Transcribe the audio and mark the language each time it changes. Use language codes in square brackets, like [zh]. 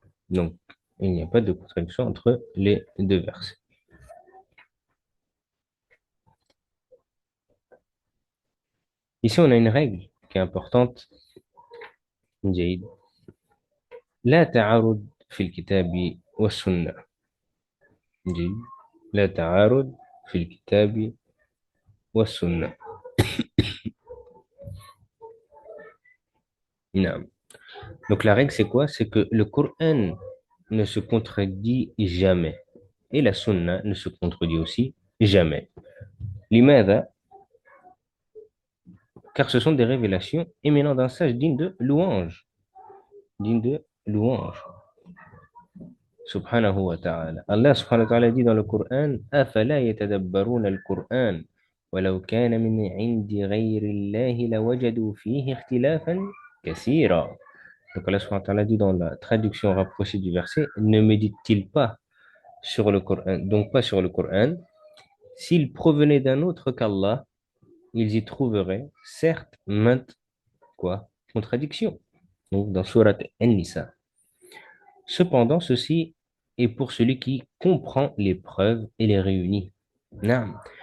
[fr] Donc il n'y a pas de contradiction entre les deux versets. Ici, on a une règle qui est importante. [ar] جيد. لا تعارض في الكتاب والسنة. جيد. لا تعارض في الكتاب والسنة. [fr] نعم. Donc la règle, c'est quoi? C'est que le Coran ne se contredit jamais. Et la Sunna ne se contredit aussi jamais. [ar] لماذا? [fr] Car ce sont des révélations émanant d'un sage digne de louange. Digne de louange. Subhanahu wa ta'ala. Allah subhanahu wa ta'ala dit dans le Coran: أفلا يتدبرون القرآن ولو كان من عند غير الله لوجدوا فيه اختلافا كثيرا. Donc Allah subhanahu wa ta'ala dit dans la traduction rapprochée du verset: ne médite-t-il pas sur le Coran, donc pas sur le Coran, s'il provenait d'un autre qu'Allah, ils y trouveraient certes maintes quoi, contradictions. Donc dans Surat An-Nisa. Cependant, ceci est pour celui qui comprend les preuves et les réunit. Naam.